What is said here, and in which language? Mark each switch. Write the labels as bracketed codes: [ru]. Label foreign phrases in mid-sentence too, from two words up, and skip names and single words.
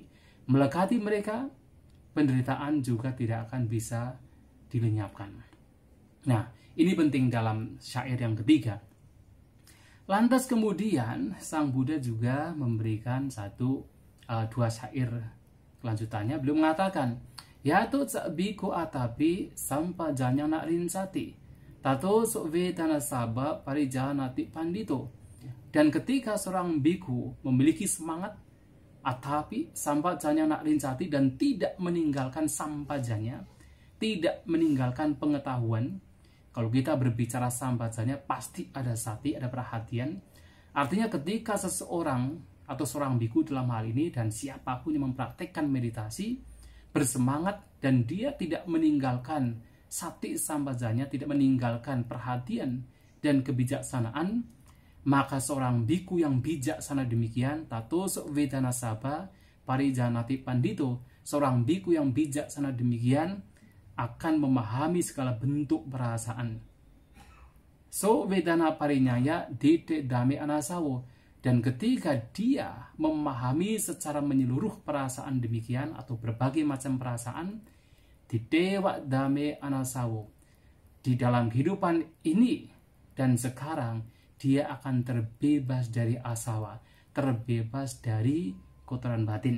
[id] Melekati mereka, penderitaan juga tidak akan bisa dilenyapkan. Nah, ini penting dalam syair yang ketiga. Lantas kemudian Sang Buddha juga memberikan dua syair kelanjutannya. Beliau mengatakan, [pi] Yato biku atapi sampajanya nak rinsati, tato vedana saba parijanati pandito. [id] Dan ketika seorang biku memiliki semangat, [pi] atapi sampajanya nak rinsati, [id] dan tidak meninggalkan sampajanya, tidak meninggalkan pengetahuan. Kalau kita berbicara sampajanya, pasti ada sati, ada perhatian. Artinya ketika seseorang atau seorang biku dalam hal ini, dan siapapun yang mempraktekkan meditasi, bersemangat dan dia tidak meninggalkan [pi] sati sampajanya, [id] tidak meninggalkan perhatian dan kebijaksanaan, maka seorang biku yang bijaksana demikian, [pi] tato vedana saba parijanati pandito, [id] seorang biku yang bijaksana demikian akan memahami segala bentuk perasaan. [pi] So vedana parinyaya dite dame anasawo, [id] dan ketika dia memahami secara menyeluruh perasaan demikian atau berbagai macam perasaan, [pi] didewa dame anasawo, [id] di dalam kehidupan ini dan sekarang dia akan terbebas dari asawa, terbebas dari kotoran batin.